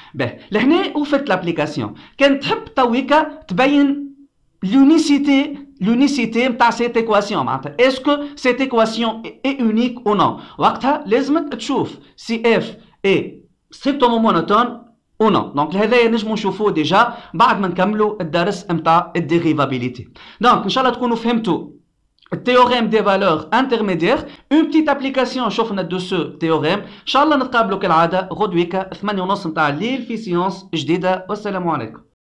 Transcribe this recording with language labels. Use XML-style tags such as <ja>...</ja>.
<ar>Ben, لهنا où faites l'application. كان تحب تويكا تبين l'unicité</ar> <fr>l'unicité de cette équation. Est-ce que cette équation est unique ou non?</fr> <ar>وقتها لازم تشوف si f est strictement monotone ou non. Donc هذا نجمو نشوفوه déjà بعد ما نكملوا الدرس نتاع الديريفابيليتي. Donc ان شاء الله تكونوا فهمتوا التhéorème des valeurs intermédiaires.</ar> <fr>Une petite application شوفنا de ce théorème.</fr> <ar>ان شاء الله نتقابلوا كالعاده غدويك 8:30 نتاع الليل في سيونس جديده. والسلام عليكم.</ar>